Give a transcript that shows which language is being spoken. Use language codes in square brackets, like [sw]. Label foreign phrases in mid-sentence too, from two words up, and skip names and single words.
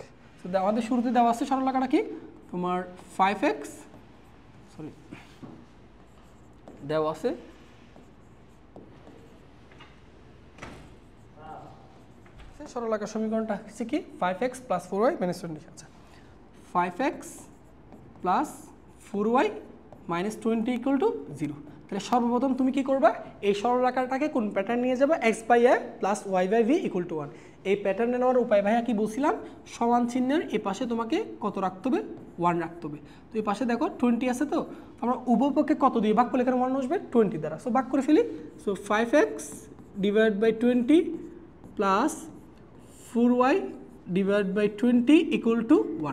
[bn] সো আমাদের শুরুতে দেওয়া আছে সরলরেখাটা কি, তোমার 5x দেওয়া আছে সরলরেখার সমীকরণটা হচ্ছে কি 5x + 4y - 20। আচ্ছা, 5x + 4y - 20 = 0। তাহলে সর্বপ্রথম তুমি কি করবা, এই সরলরেখাটাকে কোন প্যাটার্ন নিয়ে যাবে, x/a + y/v = 1। এই প্যাটার্ন নেওয়ার উপায় ভাইয়া কি বলছিলাম, সমান চিহ্নের এই পাশে তোমাকে কত রাখতে হবে, 1 রাখতে হবে। তো এই পাশে দেখো 20 আছে, তো আমরা উভয়পক্ষে কত দিয়ে ভাগ করলে এখানে 1 আসবে 20 দ্বারা। সো ভাগ করে ফেলি। সো 5x / 20 + 4y / 20 = 1।